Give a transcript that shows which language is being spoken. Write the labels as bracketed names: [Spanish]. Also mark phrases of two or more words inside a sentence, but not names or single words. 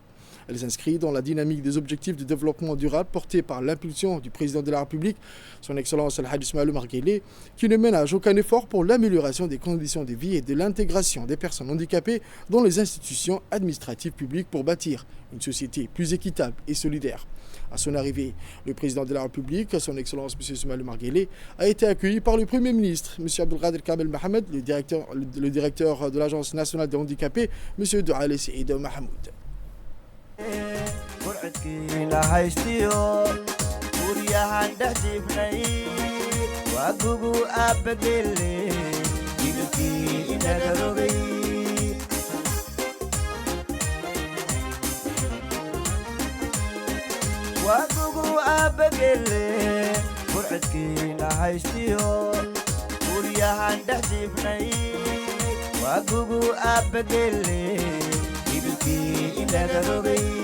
[French] Elle s'inscrit dans la dynamique des objectifs de développement durable portés par l'impulsion du président de la République, son Excellence El-Hajj Ismaël Omar Guelleh, qui ne ménage aucun effort pour l'amélioration des conditions de vie et de l'intégration des personnes handicapées dans les institutions administratives publiques pour bâtir une société plus équitable et solidaire. À son arrivée, le président de la République, son Excellence M. Ismaël Omar Guelleh, a été accueilli par le Premier ministre, M. Abdelkader Kamel Mohamed, le directeur de l'Agence nationale des handicapés, M. Douali Saïd Mahmoud. [Somali] burcadkiina haystiyo guryahan dhex jiifnay waa gugu aabbageelle jidhkii inaga rogay waa gugu aabbageelle burcadkiina haystiyo guryahan dhex jiifnay waa gugu aabbageelle inaga rogay